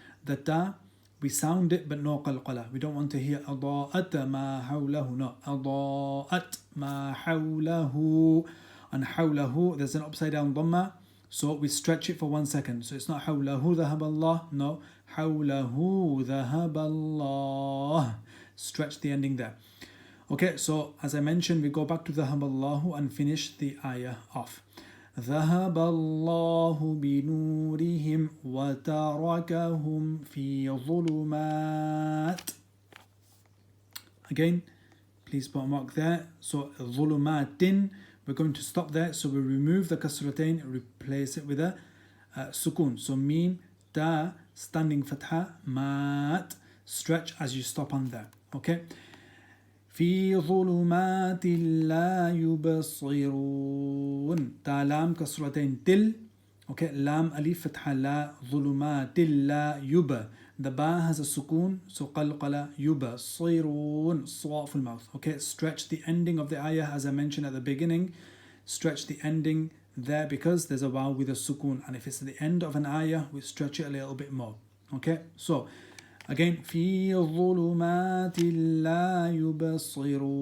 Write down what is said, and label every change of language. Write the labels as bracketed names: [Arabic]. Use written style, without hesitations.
[English] The ta, we sound it but no qalqala. We don't want to hear [Arabic] أَضَاءَتْ مَا حَوْلَهُ. No, أَضَاءَتْ مَا حَوْلَهُ. [English] On حَوْلَهُ, there's an upside down dhamma. So we stretch it for 1 second. So it's not [Arabic] حَوْلَهُ ذَهَبَ اللَّهُ. No, حَوْلَهُ ذَهَبَ اللَّهُ. [English] Stretch the ending there. Okay, so as I mentioned, we go back to [Arabic] ذَهَبَ اللَّهُ [English] and finish the ayah off. [Arabic] ذَهَبَ اللَّهُ بِنُورِهِمْ وَتَرَكَهُمْ فِي ظُلُمَاتٍ. [English] Again, please put a mark there. So ظُلُمَاتٍ, we're going to stop there. So we remove the kasratain, replace it with a sukoon. So mim, ta, standing fatha, mat, stretch as you stop on there. [Arabic] Okay. في ظلمات لا يبصرون. تا لام كسرتين تل. [English] Okay, lam alif fatha la, [Arabic] ظلمات لا يب. [English] The ba has a sukoon, so qalqala yubasirun, saw full mouth. Okay, stretch the ending of the ayah as I mentioned at the beginning. Stretch the ending there because there's a waw with a sukoon, and if it's at the end of an ayah, we stretch it a little bit more. Okay, so again, [Arabic] في ظلمات لا يبصرون.